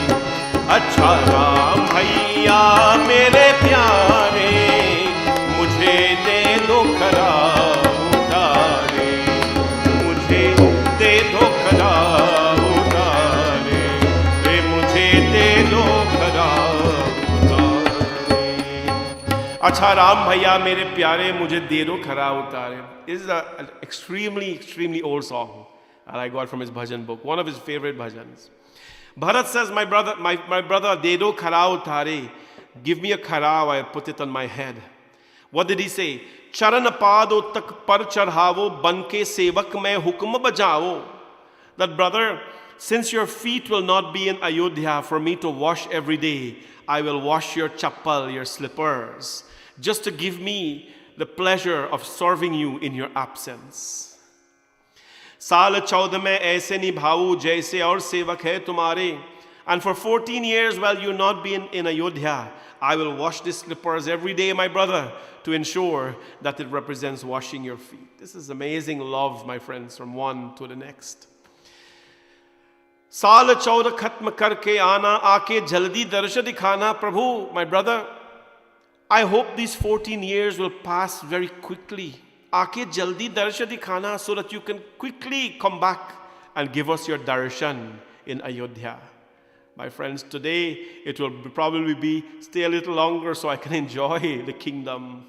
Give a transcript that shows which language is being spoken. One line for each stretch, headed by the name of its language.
Hindi: अच्छा राम भैया मेरे प्यारे, मुझे दे दो खरा उतारे। मुझे दे दो खरा उतारे, मुझे दे दो खरा उतारे। अच्छा राम भैया मेरे प्यारे, मुझे दे दो खरा उतारे.
English: This is an extremely old song that I got from his bhajan book, one of his favorite bhajans. Bharat says, my brother,
Hindi: de do khara utare.
English: Give me a khara, I put it on my head. What did he say?
Hindi: Charan pado tak par charhavo, banke sevak mein hukm bajao.
English: That brother, since your feet will not be in Ayodhya for me to wash every day, I will wash your chappal, your slippers, just to give me the pleasure of serving you in your absence.
Hindi: साल 14 में ऐसे निभाऊं जैसे और सेवक है तुम्हारे.
English: And for 14 years while you not be in Ayodhya, I will wash these slippers every day, my brother, to ensure that it represents washing your feet. This is amazing love, my friends, from one to the next.
Hindi: साल 14 खत्म करके आना, आके जल्दी दर्श दिखाना.
English: Prabhu, my brother, I hope these 14 years will pass very quickly.
Hindi: आके जल्दी दर्श दिखाना,
English: so that you can quickly come back and give us your darshan in Ayodhya. My friends, today it will probably be stay a little longer so I can enjoy the kingdom.